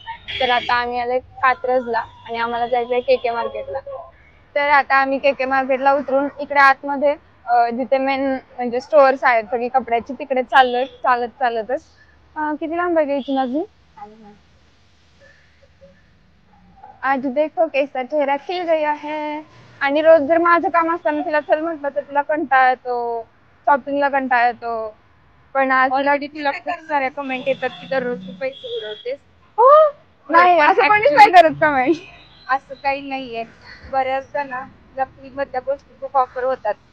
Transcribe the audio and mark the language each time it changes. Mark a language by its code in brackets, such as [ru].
[mr] तर आता आम्ही आलोय कात्रजला आणि आम्हाला जायचंय केके मार्केटला. तर आता आम्ही केके मार्केटला उतरून इकडे आतमध्ये जिथे मेन म्हणजे स्टोअर्स आहेत सगळी कपड्याची, तिकडे चाललोय चालतच. किती लांब आहे इथून अजून? [hi] आज देखो कैसा चेहरा खिल गया है. [mr] आणि रोज जर माझं काम असताना तिला चल म्हटलं तर तिला कंटाळा येतो, शॉपिंगला कंटाळा येतो. पण आज ऑलरेडी तिला खूप साऱ्या कमेंट येतात की दररोज तू पैसे उडवतेस. हो, नाही असं कोणीच नाही करत कमेंट. असं काही नाहीये, बऱ्याचदा ना मधल्या गोष्टी खूप ऑफर होतात.